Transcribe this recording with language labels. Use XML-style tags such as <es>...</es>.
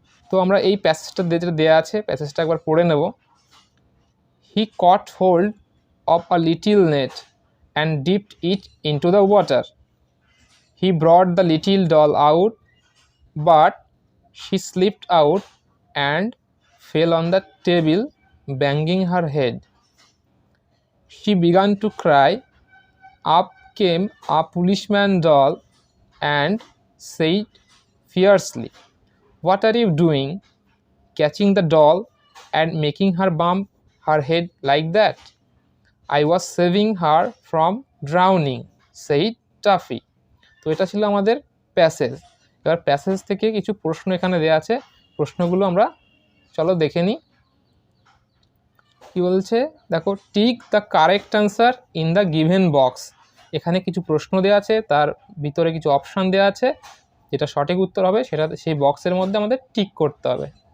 <bn>তো আমরা এই প্যাসেজটা যেটা দেওয়া আছে প্যাসেজটা একবার পড়ে নেব।</bn> <en>He caught hold of a little net and dipped it into the water. He brought the little doll out but she slipped out and fell on the table banging her head. She began to cry. Up came a policeman doll and said fiercely, "What are you doing? Catching the doll and making her bump her head like that?" "I was saving her from drowning," said Tuffy.</en> <bn>তো এটা ছিল আমাদের passage. এবার passage থেকে কিছু প্রশ্ন এখানে দেওয়া আছে, প্রশ্নগুলো আমরা চলো দেখে নিই। কি বলছে দেখো,</bn> <en>Tick the correct answer in the given box.</en> <bn>এখানে কিছু প্রশ্ন দেওয়া আছে, তার ভিতরে কিছু অপশান দেওয়া আছে, যেটা সঠিক উত্তর হবে সেটা সেই বক্সের মধ্যে আমাদের টিক করতে হবে।</bn>